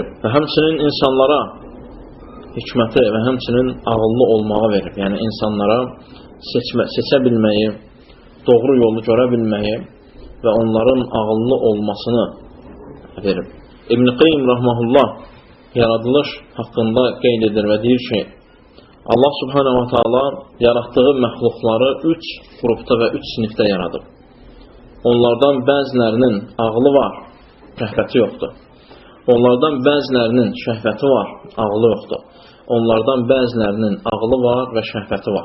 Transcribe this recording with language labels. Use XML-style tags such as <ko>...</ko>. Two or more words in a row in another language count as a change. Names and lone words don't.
<az>Və həmçinin insanlara hikməti və həmçinin ağıllı olmağı verib. Yəni insanlara seçə bilməyi, doğru yolu görə bilməyi və onların ağıllı olmasını verib. İbn-i Qayyim rahmehullah yaradılış haqqında qeyd edir və deyir ki, Allah</az> <ar>سبحانه وتعالى</ar> <az>yaratdığı məxluqları 3 qrupda və 3 sinifdə yaradıb. Onlardan bəzilərinin ağlı var, şəhvəti yoxdur. Onlardan bəzilərinin şəhvəti var, ağlı yoxdur. Onlardan bəzilərinin ağlı var və şəhvəti var.</az>